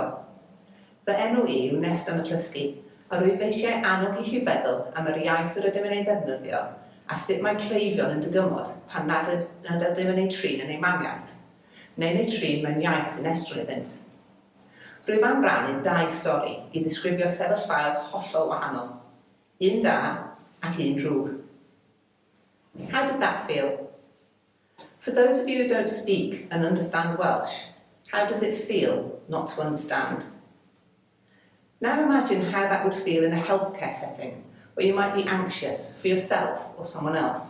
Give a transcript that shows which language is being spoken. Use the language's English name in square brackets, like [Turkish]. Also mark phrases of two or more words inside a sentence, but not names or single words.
[Welsh] Fy enw I yw Nesta Mccluskey, a rwyf eisiau annog I chi feddwl am yr iaith yr ydym yn ei ddefnyddio a sut mae cleifion yn dygymod pan nad ydym yn ei trin yn ei mamiaith, neu'n ei trin mewn iaith sy'n estron iddynt. Rwyf am rannu 2 stori I ddisgrifio sefyllfaoedd hollol wahanol, un da ac un drwg. [English] How did that feel? For those of you who don't speak and understand Welsh, how does it feel not to understand? Now imagine how that would feel in a healthcare setting where you might be anxious for yourself or someone else.